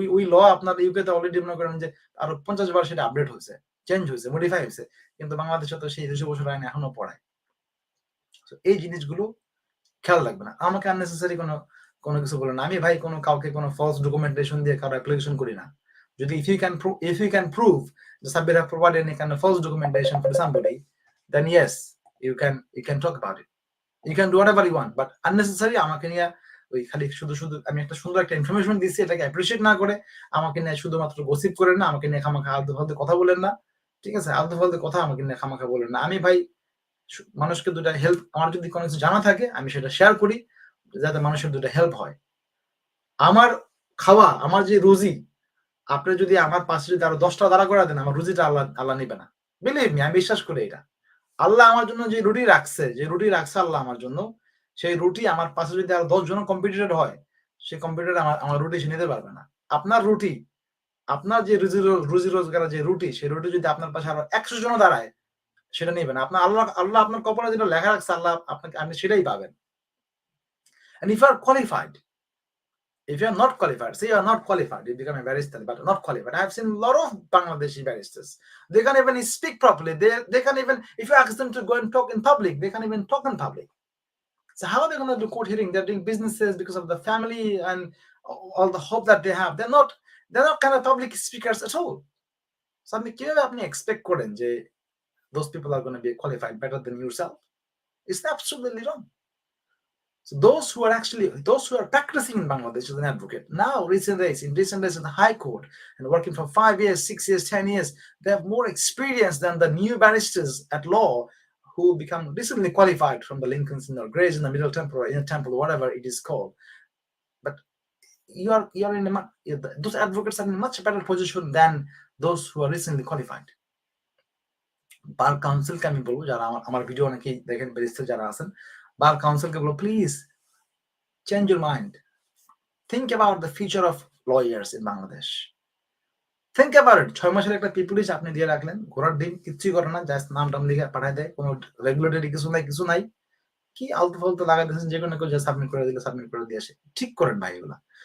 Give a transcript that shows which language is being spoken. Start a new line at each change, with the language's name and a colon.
Bangla: ওই ল আপনার ইউকে তে অলরেডি মনে করেন যে আরো ৫০ বার সেটা আপডেট হয়েছে, চেঞ্জ হয়েছে, মডিফাই হয়েছে। কিন্তু বাংলাদেশে তো সেই ২০০ বছর আইন এখনো পড়ায়। এই জিনিসগুলো খেয়াল রাখবেন। আমাকে আননেসেসারি কোনো কিছু বলেন না। আমি ভাই কাউকে কোনো ফলস ডকুমেন্টেশন দিয়ে কারো অ্যাপ্লিকেশন করি না।
English: যদি if you can prove the Sabir have provided any kind of false documentation for somebody, then yes, you can talk about it. You can do whatever you want, but unnecessary
Bangla: আমাকে নিয়ে ওই খালি শুধু আমি একটা সুন্দর একটা ইনফরমেশন দিচ্ছি, এটাকে অ্যাপ্রিশিয়েট না করে আমাকে নিয়ে শুধুমাত্র গসিপ করেন না, আমাকে নিয়ে খামাখা আলতু ফালতু কথা বলেন না, ঠিক আছে? আলতু ফালতু কথা আমাকে নিয়ে খামাখা বলেন না। আমি ভাই মানুষকে দুটা হেল্প, আমার যদি কোনো কিছু জানা থাকে আমি সেটা শেয়ার করি যাতে মানুষের দুটা হেল্প হয়। আমার খাওয়া, আমার যে রুজি, আপনি যদি আমার পাশে যদি আরো 10টা দাঁড়া করে দেন, আমার রুজিটা আল্লাহ নিবে না।
English: believe me,
Bangla: আমি বিশ্বাস করি এটা। আল্লাহ আমার জন্য যে রুটি রাখছে আল্লাহ আমার জন্য, সেই রুটি আমার পাশে যদি আরো 10 জন কম্পিটিটর হয়, সেই কম্পিটিটর আমার রুটি সে নিতে পারবে না। আপনার রুটি, আপনার যে রুজি রোজগারের যে রুটি, সেই রুটি যদি আপনার পাশে আরো 100 জন দাঁড়ায়, সেটা নিবেন। আল্লাহ আপনার কপালে যেটা লেখা রাখছে, আল্লাহ আপনি সেটাই পাবেন।
English: And if you are qualified, if you are not qualified, say you are not qualified, you become a barrister, but not qualified. I have seen a lot of Bangladeshi barristers. They can't even speak properly. They can't even, if you ask them to go and talk in public, they can't even talk in public. So how are they going to do court hearing? They're doing businesses because of the family and all the hope that they have. They're not kind of public speakers at all. So আপনি expect করেন যে those people are going to be qualified better than yourself? It's absolutely wrong. So those who are practicing in Bangladesh as an advocate, now recent days in the High Court and working for 5 years, 6 years, 10 years, they have more experience than the new barristers at law who become recently qualified from the Lincoln's or Grays in the Middle Temple or Inner Temple, whatever it is called. But you're in those advocates are in a much better position than those who are recently qualified.
Bangla: বার কাউন্সিলকে আমি বলবো, যারা আমার video অনেকেই দেখেন, barrister যারা আছেন, বার কাউন্সিলকে বলবো,
English: Please change your mind, think about the future of lawyers in Bangladesh, think about it.
Bangla: 6 মাসের একটা পিপুলিশ আপনি দিয়ে রাখলেন, ঘোরার দিন কিচ্ছুই করে না, জাস্ট নাম টাম লিখে পাঠায় দেয়, কোনো রেগুলেটরি কিছু নাই, কি আলতু ফালতু লাগাই দিয়েছেন, যে কোনো কেউ সাবমিট করে দিয়ে আসে। ঠিক করেন ভাই এগুলা।